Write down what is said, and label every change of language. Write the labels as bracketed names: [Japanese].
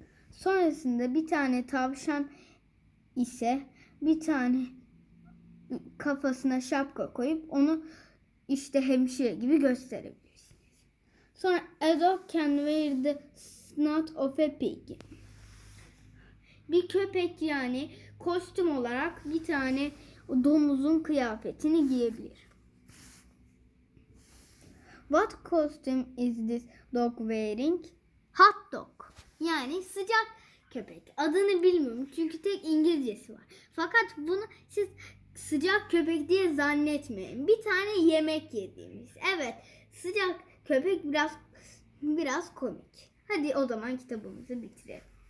[Turkish] Sonrasında bir tane tavşan ise bir tane kafasına şapka koyup onu işte hemşire gibi gösterebilirsiniz. Sonra [English] a dog can wear the snout of a pig. [Turkish] Bir köpek yani kostüm olarak bir tane domuzun kıyafetini giyebilir. [English] What costume is this dog wearing? Hot dog. [Turkish] Yani sıcak köpek. Adını bilmiyorum çünkü tek İngilizcesi var. Fakat bunu siz sıcak köpek diye zannetmeyin. Bir tane yemek yediğimiz. Evet, sıcak köpek biraz komik. Hadi o zaman kitabımızı bitirelim.